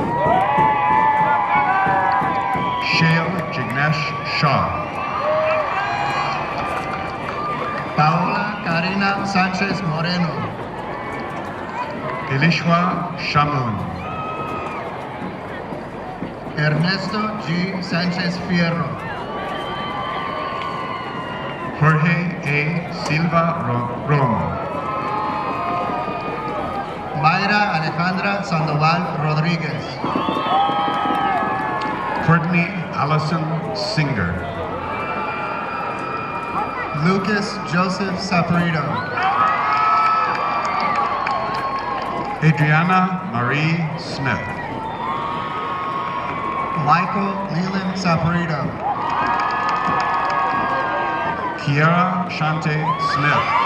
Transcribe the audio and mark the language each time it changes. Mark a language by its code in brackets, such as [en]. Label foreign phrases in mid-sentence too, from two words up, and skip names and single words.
[en] Shale Jignesh Shah. Paola Karina Sanchez Moreno. Elishwa Shamun. Ernesto G. Sanchez Fierro. Jorge A. Silva Romo. Mayra Alejandra Sandoval Rodriguez. Courtney Allison Singer. Lucas Joseph Saporito. Adriana Marie Smith. Michael Leland Saporito. Kiara Shante Smith.